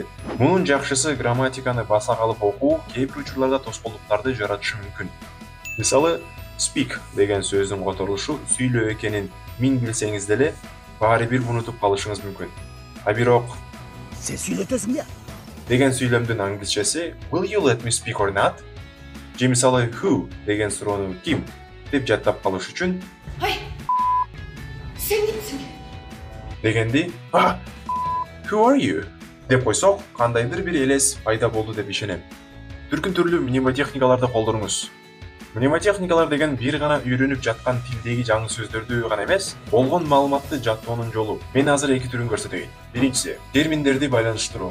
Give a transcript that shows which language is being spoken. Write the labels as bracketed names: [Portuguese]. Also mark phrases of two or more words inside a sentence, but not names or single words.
[Kyrgyz] Мунун жакшысы грамматиканы баса калып окуу кээ бир учурларда тоскоолдуктарды жаратышы мүмкүн. Мисалы, speak деген сөздүн которулушу сүйлөө экенин миң билсеңиз деле, баары бир унутуп калышыңыз мүмкүн. А бирок Сен сүйлөтөсүң да? деген сүйлөмдүн англисчеси [English] will you let me speak or not? [Kyrgyz] Же мисалы who деген суроону ким деп жаттап калыш үчүн Сен кимсиң? дегенди [English] who are you [Kyrgyz] деп койсок, кандайдыр бир элес пайда болду деп ишенем. Түркүн түрлүү мнемотехникаларды колдонуңуз. Мнемотехникалар деген бир гана үйрөнүп жаткан тилдеги жаңы сөздөрдү гана эмес, болгон маалыматты жаттоонун жолу. Мен азыр эки түрүн көрсөтөйүн. Биринчиси, терминдерди байланыштыруу.